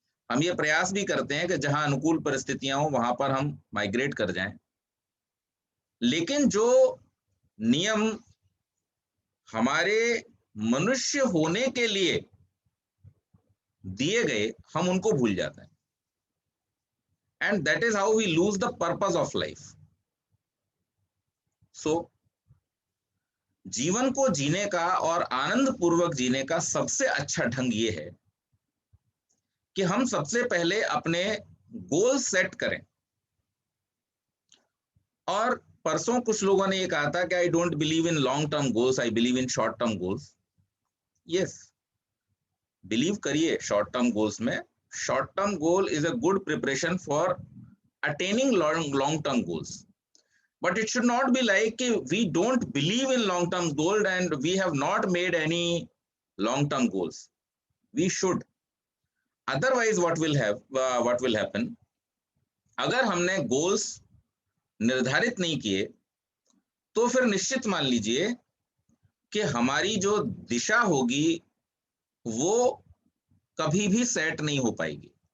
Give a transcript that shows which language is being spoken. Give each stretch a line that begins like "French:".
Hindi: हम ये प्रयास भी करते हैं कि जहां अनुकूल परिस्थितियां हो वहां पर हम माइग्रेट कर जाएं, लेकिन जो नियम हमारे मनुष्य होने के लिए दिए गए, हम उनको भूल जाते हैं।
English: And that is how we lose the purpose of life.
Hindi: So, जीवन को जीने का और आनंद पूर्वक जीने का सबसे अच्छा ढंग ये है कि हम सबसे पहले अपने गोल सेट करें। और परसों कुछ लोगों ने ये कहा था कि
English: I don't believe in long term goals, I believe in short term goals.
Hindi: Yes, believe करिए शॉर्ट टर्म गोल्स में।
English: Short term goal is a good preparation for attaining long term goals, but it should not be like we don't believe in long term goal and we have not made any long term goals. We should, otherwise what will happen,
Hindi: अगर हमने goals निर्धारित नहीं किए तो फिर निश्चित मान लीजिए कि हमारी जो दिशा होगी वो कभी भी सेट नहीं हो पाएगी।